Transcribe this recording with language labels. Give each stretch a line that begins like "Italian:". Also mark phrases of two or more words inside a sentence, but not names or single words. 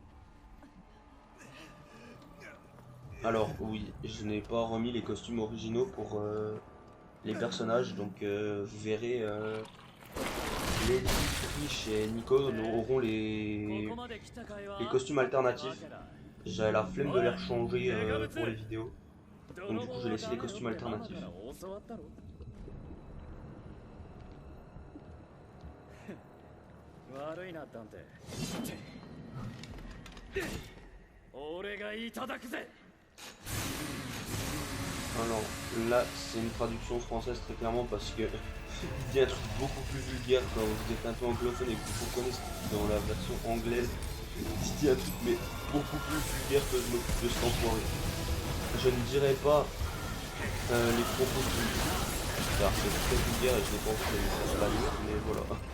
French: Alors oui, je n'ai pas remis les costumes originaux pour les personnages, donc vous verrez Lady, Trish et Nico auront les costumes alternatifs. J'avais la flemme de les rechanger pour les vidéos. Donc du coup j'ai laissé les costumes alternatifs.
Japanese: 悪いなダンテ俺がいただくぜ
French: Alors là c'est une traduction française très clairement parce que il dit un truc beaucoup plus vulgaire quand vous êtes un peu anglophone et que vous comprenez ce qu'il dit dans la version anglaise. Il dit un truc mais beaucoup plus vulgaire que je m'occupe de cet enfoiré. Je ne dirai pas les propos du car c'est très vulgaire et je n'ai pas envie de les faire pas lire, mais voilà.